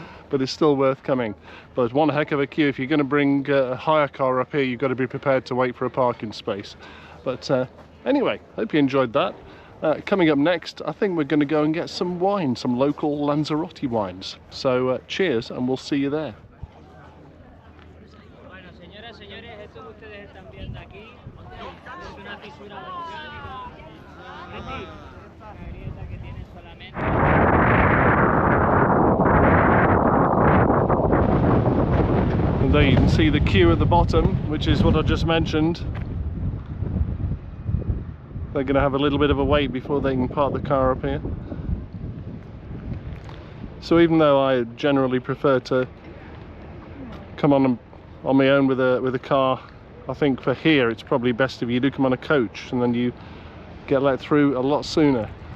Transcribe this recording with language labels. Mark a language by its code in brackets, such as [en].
[en] But it's still worth coming. But one heck of a queue. If you're going to bring a hire car up here, you've got to be prepared to wait for a parking space. But anyway, hope you enjoyed that. Coming up next, I think we're going to go and get some wine, some local Lanzarote wines. So cheers, and we'll see you there. [es] Bueno, señoras, señores, esto que ustedes están viendo aquí es una fisura volcánica, una grieta que tiene solamente. [en] And there you can see the queue at the bottom, which is what I just mentioned. They're going to have a little bit of a wait before they can park the car up here. So even though I generally prefer to come on my own with a car, I think for here it's probably best if you do come on a coach, and then you get let through a lot sooner.